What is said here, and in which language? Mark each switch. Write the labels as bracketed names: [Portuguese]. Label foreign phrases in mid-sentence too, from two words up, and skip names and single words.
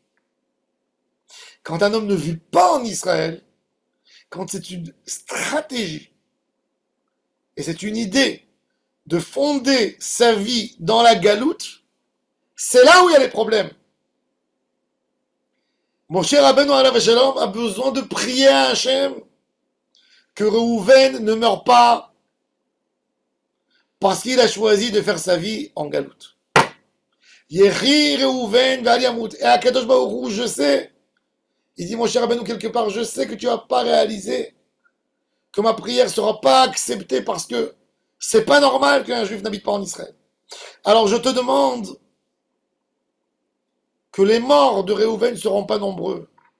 [French] Quand un homme ne vit pas en Israël, quand c'est une stratégie et c'est une idée de fonder sa vie dans la galoute, c'est là où il y a les problèmes. Mon cher [Hebrew] רבינו עליו שלום [French] a besoin de prier à Hachem que Réhouven ne meure pas parce qu'il a choisi de faire sa vie en galoute. [Hebrew] יחי ראובן ואל ימות. [French] Et à [Hebrew] קדוש ברוך הוא, [French] je sais, il dit: mon cher Rabbeinu, quelque part, je sais que tu n'as pas réalisé que ma prière ne sera pas acceptée parce que c'est pas normal qu'un juif n'habite pas en Israël. Alors je te demande que les morts de Réhouven ne seront pas nombreux.